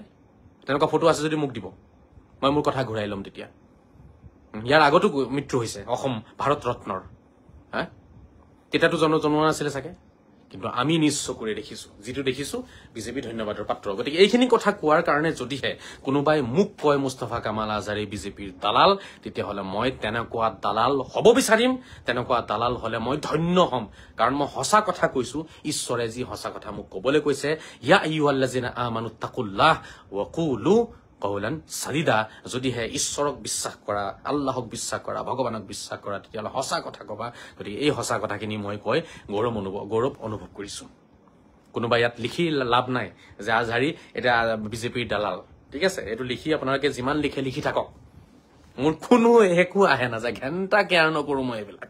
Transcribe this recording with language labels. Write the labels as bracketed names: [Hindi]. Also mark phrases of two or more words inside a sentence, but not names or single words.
[Assamese] তেনেকুৱা ফটো আছে যদি মোক দিব মই মোৰ কথা ঘূৰাই ল'ম তেতিয়া ইয়াৰ আগতো মৃত্যু হৈছে অসম ভাৰত ৰত্নৰ হা তেতিয়াতো জনোৱা নাছিলে চাগে কিন্তু আমি নিজ চকুৰে দেখিছো যিটো দেখিছো বিজেপি ধন্যবাদৰ পাত্ৰ গতিকে এইখিনি কথা কোৱাৰ কাৰণে যদিহে কোনোবাই মোক কয় মুস্তাফা কামাল আজাৰী বিজেপিৰ দালাল তেতিয়াহ'লে মই তেনেকুৱা দালাল হ'ব বিচাৰিম তেনেকুৱা দালাল হলে মই ধন্য হ'ম কাৰণ মই সঁচা কথা কৈছো ঈশ্বৰে যি সঁচা কথা মোক ক'বলৈ কৈছে [Arabic] يا أيها الذين آمنوا اتقوا الله وقولوا قولا سديدا [Assamese] যদিহে ঈশ্বৰক বিশ্বাস কৰা আল্লাহক বিশ্বাস কৰা ভগৱানক বিশ্বাস কৰা তেতিয়াহ'লে সঁচা কথা কবা গতিকে এই সঁচা কথাখিনি মই কৈ গৌৰৱ অনুভৱ কৰিছো কোনোবা ইয়াত লিখি লাভ নাই যে আজহাৰী এটা বিজেপিৰ দালাল ঠিক আছে এইটো লিখি আপোনালোকে যিমান লিখি থাকক মোৰ কোনো একো আহে নাযায় ঘণ্টা কেয়াৰ নকৰো মই এইবিলাক